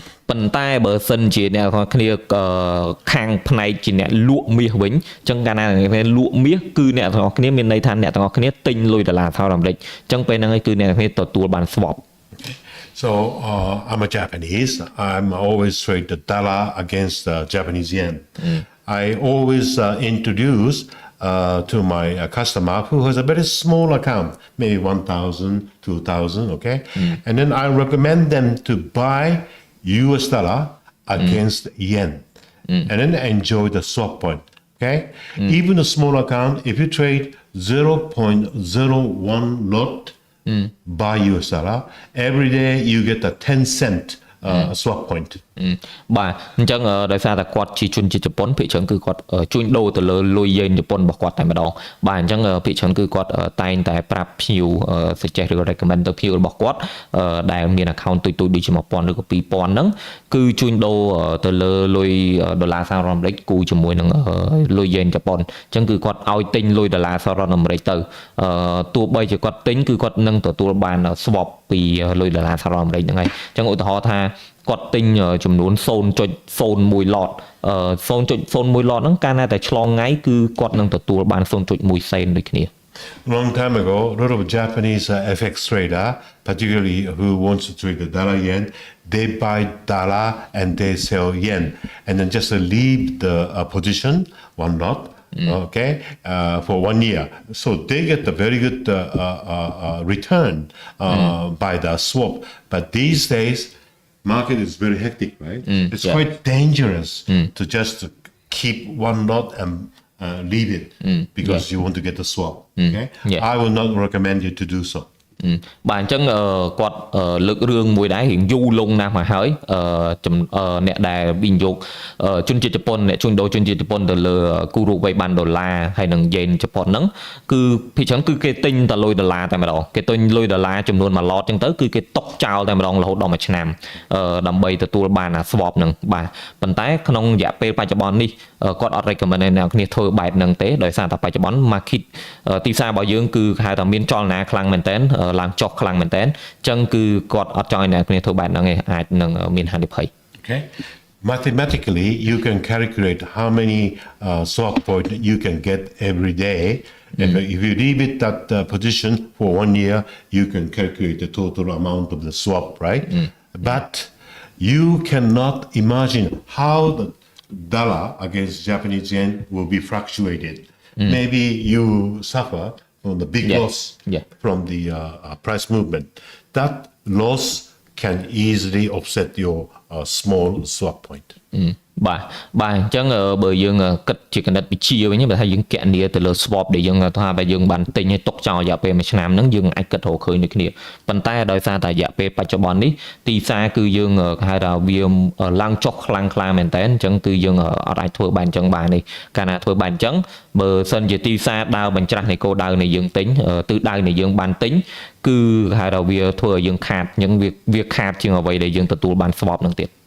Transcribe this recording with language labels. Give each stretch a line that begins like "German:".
Khmer: ប៉ុន្តែបើសិនជាអ្នកទាំងអស់គ្នាខាងផ្នែកជាអ្នកលក់មាសវិញអញ្ចឹងកាលណាអ្នកលក់មាសគឺអ្នកទាំងអស់គ្នាមានន័យថាអ្នកទាំងអស់គ្នាទិញលុយដុល្លារសហរដ្ឋអាមេរិកអញ្ចឹងពេលហ្នឹងឯងគឺអ្នកទាំងអស់គ្នាទទួលបាន swap.
English: So I'm a Japanese. I'm always trade the dollar against the Japanese yen. I always introduce to my customer who has a very small account, maybe 1,000, 2,000, okay? And then I recommend them to buy US dollar against yen and then enjoy the swap point, okay? Even a small account, if you trade 0.01 lot buy US dollar, every day you get a 10 cent swap point.
Khmer: បាទអញ្ចឹងដោយសារតែគាត់ជាជនជាតិជប៉ុនភាគច្រើនគឺគាត់ជួញដូរទៅលើលុយយេនជប៉ុនរបស់គាត់តែម្ដងបាទអញ្ចឹងភាគច្រើនគឺគាត់តែងតែប្រាប់ភ្ញៀវ suggest ឬ recommend ទៅភ្ញៀវរបស់គាត់ដែលមាន account ទូចៗដូចជា 1000 ឬក៏ 2000 ហ្នឹងគឺជួញដូរទៅលើលុយដុល្លារសហរដ្ឋអាមេរិកគូជាមួយនឹងលុយយេនជប៉ុនអញ្ចឹងគឺគាត់ឲ្យទិញលុយដុល្លារសហរដ្ឋអាមេរិកទៅ ទោះបីជាគាត់ទិញគឺគាត់នឹងទទួលបាន swap ពីលុយដុល្លារសហរដ្ឋអាមេរិកហ្នឹងហើយអញ្ចឹងឧទាហរណ៍ថាគាត់ទិញចំនួន 0.01 lot 0.01 lot ហ្នឹងកាលណាតែឆ្លងថ្ងៃគឺគាត់នឹងទទួលបាន 0.1 សេនដូចគ្នា
English: Long time ago, a lot of Japanese FX trader, particularly who wants to trade the dollar yen, they buy dollar and they sell yen, and then just leave the position, one lot, okay, for 1 year. So they get a very good return by the swap. But these days, market is very hectic, right? It's quite dangerous to just keep one lot and leave it because you want to get the swap. Okay, I will not recommend you to do so.
Khmer: បាទអញ្ចឹងគាត់លើករឿងមួយដែររៀងយូរលងណាស់មកហើយអ្នកដែលវិនិយោគជនជាតិជប៉ុនអ្នកជួញដូរជនជាតិជប៉ុនទៅលើគូរូវ័យបានដុល្លារហើយនឹងយេនជប៉ុនហ្នឹងគឺភាគច្រើនគឺគេទិញតែលុយដុល្លារតែម្ដងគេទិញលុយដុល្លារចំនួន1 lot អញ្ចឹងទៅគឺគេຕົកចោលតែម្ដងរហូតដល់1ឆ្នាំ ដើម្បីទទួលបានអា swap ហ្នឹងបាទប៉ុន្តែក្នុងរយៈពេលបច្ចុប្បន្ននេះគាត់អត់ recommend ឲ្យអ្នកគ្នាធ្វើបែបហ្នឹងទេដោយសារតែបច្ចុប្បន្ន market ទីផ្សាររបស់យើងគឺហៅថាមានចលនាខ្លាំងមែនតើឡើងចុះខ្លាំងមែនតើអញ្ចឹងគឺគាត់អត់ចង់ឲ្យអ្នកគ្នាធ្វើបែបហ្នឹងឯងអាចនឹងមានហានិភ័យ
English: Okay, mathematically you can calculate how many swap point you can get every day. If you leave it that position for 1 year, you can calculate the total amount of the swap, right? But you cannot imagine how the dollar against Japanese yen will be fluctuated. Maybe you suffer from the big loss from the price movement. That loss can easily offset your small swap point.
Khmer: បាទអញ្ចឹងបើយើងគិតជាកណិតវិទ្យាវិញបើថាយើងកណនាទៅលើ swap ដែលយើងថាបើយើងបានទិញឲ្យទុកចោលរយៈពេល1ឆ្នាំហ្នឹងយើងអាចគិតរកឃើញដូចគ្នាប៉ុន្តែដោយសារតែរយៈពេលបច្ចុប្បន្ននេះទីផ្សារគឺយើងគេហៅថាវាឡើងចុះខ្លាំងក្លាមែនតើអញ្ចឹងគឺយើងអត់អាចធ្វើបានអញ្ចឹងបាននេះកាលណាធ្វើបានអញ្ចឹងបើសិនជាទីផ្សារដើរបញ្ច្រាស់នៃគោលដៅនៃយើងទិញទិសដៅនៃយើងបានទិញគឺគេហៅថាវាធ្វើឲ្យយើងខាតអញ្ចឹងវាខាតជាងអ្វីដែលយើងទទួលបាន swap ហ្នឹងទៀត